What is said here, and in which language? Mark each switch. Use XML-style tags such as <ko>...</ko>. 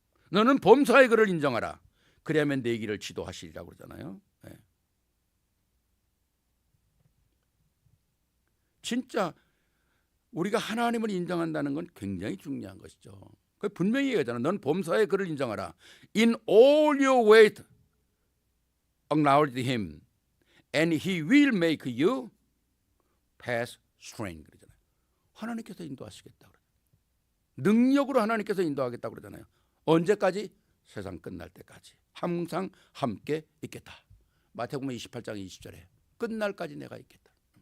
<ko>너는 범사의 그를 인정하라. 그래야만 내 길을 지도하시리라고 그러잖아요. 네. 진짜 우리가 하나님을 인정한다는 건 굉장히 중요한 것이죠. 분명히 얘기하잖아. 넌 범사의 그를 인정하라.</ko> <en>In all your ways acknowledge him and he will make you pass straight.</en> <ko>그러잖아요. 하나님께서 인도하시겠다. 능력으로 하나님께서 인도하겠다 그러잖아요. 언제까지? 세상 끝날 때까지. 항상 함께 있겠다. 마태복음 28장 20절에 끝날까지 내가 있겠다.</ko>